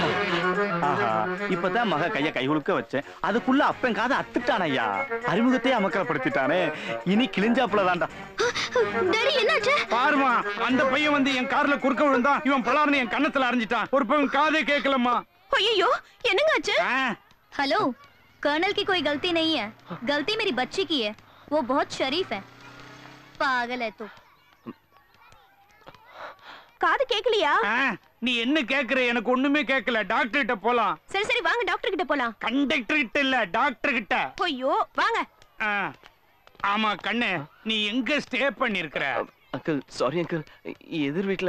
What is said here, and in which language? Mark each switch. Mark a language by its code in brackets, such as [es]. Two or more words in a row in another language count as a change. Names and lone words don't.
[ta] இப்பதான் மக கைய கை உழுக்க வச்சேன் அதுக்குள்ள அப்பன் காதை அத்துட்டான் ஐயா அறிமுகத்தையே அமக்கலப்படுத்திட்டானே இனி கிழிஞ்சாப்புல தான்டா டாடி என்னாச்சு? பாருமா அந்த பையன் வந்து என் கார்ல குறுக்க விழுந்தான் இவன் பலார்னு என் கண்ணத்துல அரைஞ்சிட்டான் ஒரு பையன் காதே கேட்கலம்மா ஐயோ என்னங்க ஆச்சு? ஆ, [hi] हेलो कर्नल की कोई गलती नहीं है गलती मेरी बच्ची की है वो बहुत शरीफ है पागल है तू [ta] காது கேக்கலையா? ஆ, நீ என்ன கேக்குற எனக்கு ஒண்ணுமே கேட்கல டாக்டர் கிட்ட போலாம் சரி சரி வாங்க டாக்டர் கிட்ட போலாம் கண்டக்டர் கிட்ட இல்ல டாக்டர் கிட்ட ஐயோ வாங்க ஆ, ஆமா கண்ணு நீ எங்க ஸ்டே பண்ணிருக்கிற [en] uncle sorry uncle [ta] எதிர் வீட்ல